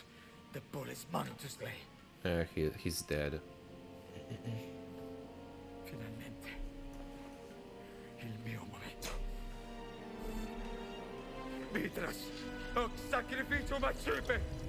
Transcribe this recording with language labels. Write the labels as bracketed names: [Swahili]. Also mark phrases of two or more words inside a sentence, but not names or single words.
[English] The bull is mine to slay. He's dead. [Italian] Finalmente. Il mio momento. [Latin] Mitras, hoc sacrificium accipe!